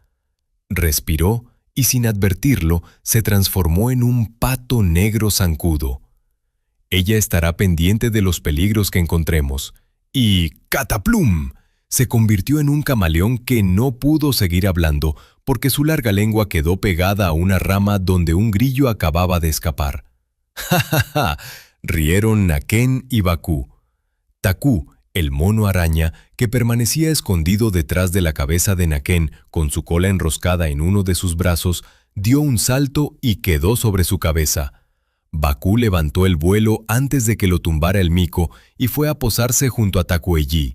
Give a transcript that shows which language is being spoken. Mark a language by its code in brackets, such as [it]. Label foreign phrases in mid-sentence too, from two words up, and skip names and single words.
[es] Respiró y sin advertirlo se transformó en un pato negro zancudo. «Ella estará pendiente de los peligros que encontremos». Y ¡cataplum! Se convirtió en un camaleón que no pudo seguir hablando porque su larga lengua quedó pegada a una rama donde un grillo acababa de escapar. ¡Ja, ja, ja! Rieron Naquén y Bakú. Takú, el mono araña, que permanecía escondido detrás de la cabeza de Naquén con su cola enroscada en uno de sus brazos, dio un salto y quedó sobre su cabeza. Bakú levantó el vuelo antes de que lo tumbara el mico y fue a posarse junto a Tacuellí.